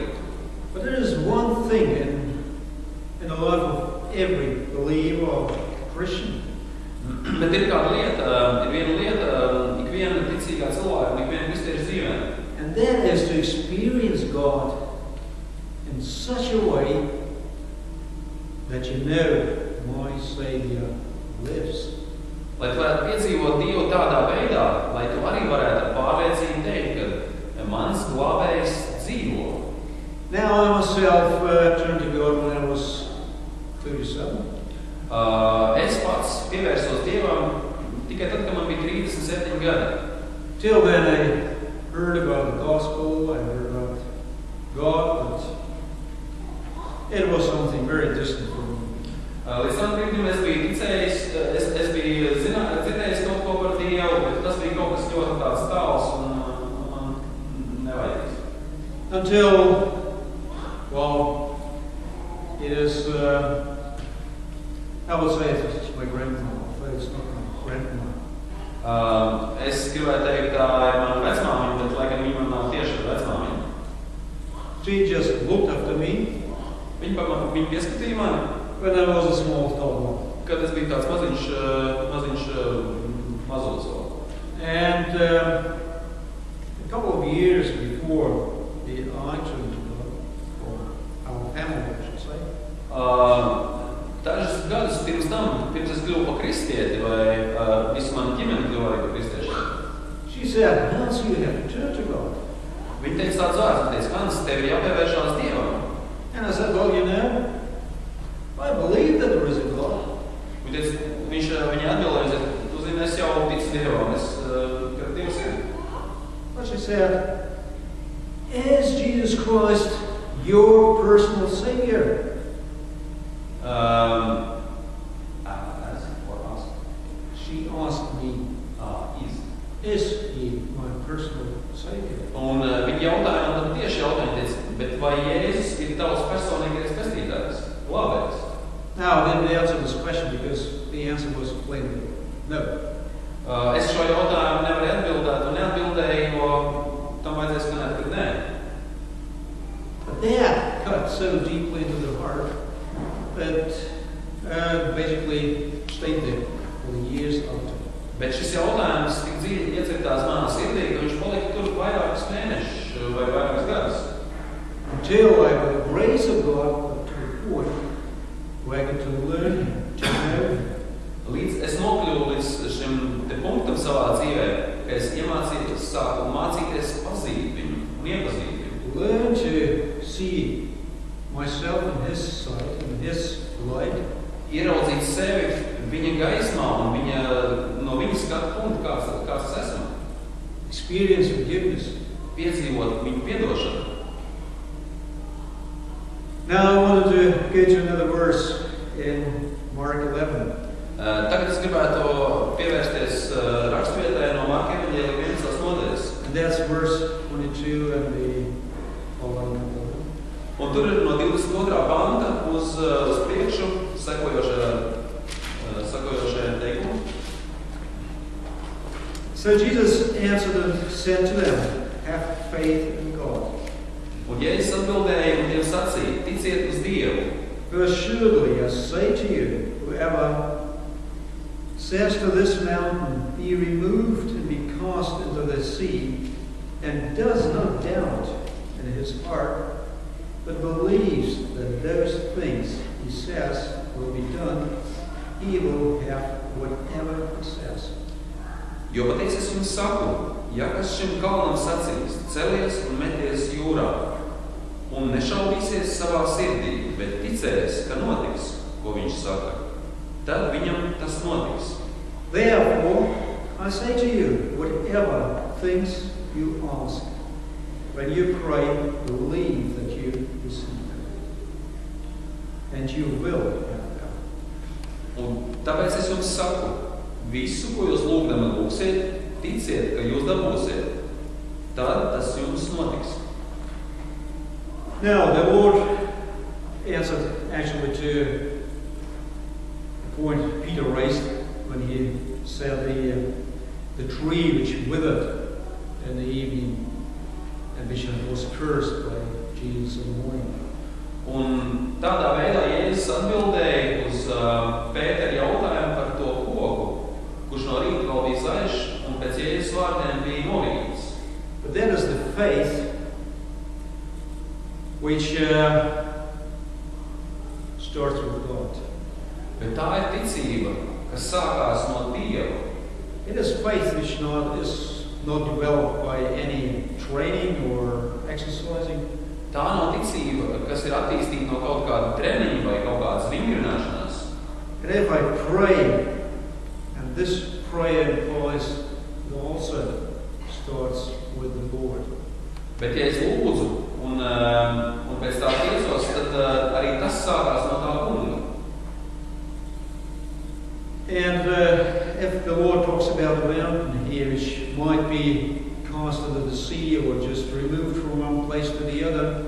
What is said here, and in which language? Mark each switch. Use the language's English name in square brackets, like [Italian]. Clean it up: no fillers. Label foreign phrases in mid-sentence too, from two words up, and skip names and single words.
[English] But there is one thing in the life of every believer or Christian. [Latvian] Bet ir kāda lieta, ir viena lieta, ikviena ticīgā cilvēka, ikviena kristieša dzīvē. [English] And that is to experience God in such a way that you know my Savior lives. [Latvian] Lai tu varētu piedzīvot Dievu tādā veidā, lai tu arī varētu ar pārliecību teikt, ka mans glābējs dzīvo. [English] Now I myself turned to God when I was 37. [Latvian] Es pats pievērsos Dievam tikai tad, kad man bija 37 gadi. [English] Till then I heard about the gospel, I heard about God, but it was something very distant from me. [Latvian] Līdz tam brīdim es biju ticējis, es biju dzirdējis kaut ko par Dievu, bet tas bija kaut kas ļoti tāds tāls un nevajadīgs. [English] Until, well, it is, I would say it's my grandma, but it's not my grandma. [Latvian] Es gribēju teikt, tā ir mana vecmāmiņa, bet laikam viņa man nav tieši vecmāmiņa. [English] She just looked after me. [Latvian] Viņa pieskatīja mani. [English] When I was a small toddler. [Latvian] Kad es biju tāds maziņš mazulis vēl. [English] And a couple of years before I turned to God, or our family, I should say. [Latvian] Dažus gadus pirms es kļuvu par kristieti, vai visu manu ģimeni kļuvu arī par kristiešiem. [English] She said, Hans, you have to turn to God. [Latvian] Viņa teica tāds vārds, teica, Hans, tev ir jāpievēršās Dievam. [English] And I said, well, you know, I believe that there is a God. [Latvian] Viņa atbildēja, tu zini, es jau ticu Dievam, ka Dievs ir. [English] But she said, is Jesus Christ your personal Savior? She asked me, is he my personal Savior? [Latvian] Un viņa jautāja man tieši jautājumu, teica, bet vai Jēzus ir tavs personīgais pestītājs, glābējs? [English] Now, I didn't answer this question because the answer was plainly no. [Latvian] Es šo jautājumu nevaru atbildēt un neatbildēju, jo tam vajadzēs skanēt, ka nē. [English] But that cut so deeply into the heart that basically stayed there for the years after. [Latvian] Bet šis jautājums tik dziļi iecirtās manā sirdī, ka viņš palika tur vairākus mēnešus vai vairākus gadus. [English] Until I, by the grace of God, got to a point where I got to learn Him, to know Him. [Latvian] Līdz es nokļuvu līdz šim te punktam savā dzīvē, ka es sāku mācīties pazīt viņu un iepazīt viņu. [English] Learn to see myself in His sight, in His light. [Latvian] Ieraudzīt sevi viņa gaismā un no viņa skatu punkta, kāds es esmu. [English] Experience forgiveness. [Latvian] Piedzīvot viņu piedošanu. [English] Now I wanted to go to another verse in Mark 11. [Latvian] Tagad es gribētu pievērsties raksturvietai no Marka evaņģēlija 11. nodaļas. [English] And that's verse 22 and the following. [Latvian] Un tur ir no 22. panta uz priekšu sekojošajā teikumā. [English] So Jesus answered and said to them, have faith in God. [Latvian] Un Jēzus atbildēja un tiem sacīja, ticiet uz Dievu. [English] For assuredly I say to you, whoever says to this mountain, be removed and be cast into the sea, and does not doubt in his heart, but believes that those things he says will be done, he will have whatever he says. [Latvian] Jo patiesi es jums saku, ja kas šim kalnam sacīs, celies un meties jūrā, un nešaubīsies savā sirdī, bet ticēs, ka notiks, ko viņš saka, tad viņam tas notiks. [English] Therefore, I say to you, whatever things you ask, when you pray, believe that you receive them, and you will have them. [Latvian] Un tāpēc es jums saku, visu, ko jūs lūgdami lūgsiet, ticiet, ka jūs dabūsiet, tad tas jums notiks. [English] Now, the Lord answered actually to the point Peter raised when he said the tree which withered in the evening and which was cursed by Jesus in the morning. [Latvian] Un tādā veidā Jēzus atbildēja uz Pētera jautājumu par to koku, kurš no rīta vēl bija zaļš un pēc Jēzus vārdiem bija novīts. [English] But that is the faith which starts with God. [Latvian] Bet tā ir ticība, kas sākās no Dieva. [English] It is faith which is not developed by any training or exercising. [Latvian] Tā nav ticība, kas ir attīstīta no kaut kāda treniņa vai kaut kādas vingrināšanās. [English] And if I pray, and this prayer implies it also starts with the Lord. [Latvian] Bet ja es lūdzu un pēc tā tiecos, tad arī tas sākās no tā kunga. [English] And if the Lord talks about a mountain here, which might be cast into the sea or just removed from one place to the other.